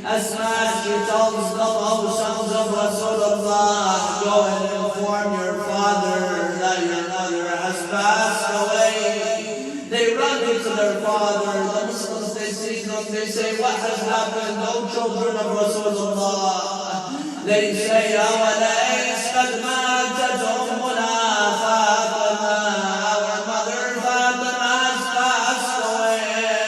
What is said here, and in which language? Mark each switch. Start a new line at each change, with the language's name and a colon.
English: Asma, she tells them, O sons of Rasulullah, go and inform your father that your mother has passed away. They run into their father. The Muslims, they see them, they say, what has happened? O children of Rasulullah. They say,
Arabic: أَوَلَيْسْ قَدْ مَاتَتْ أُمُّنَا فَاطِمَةٌ.
English: Our mother Fatima has passed away.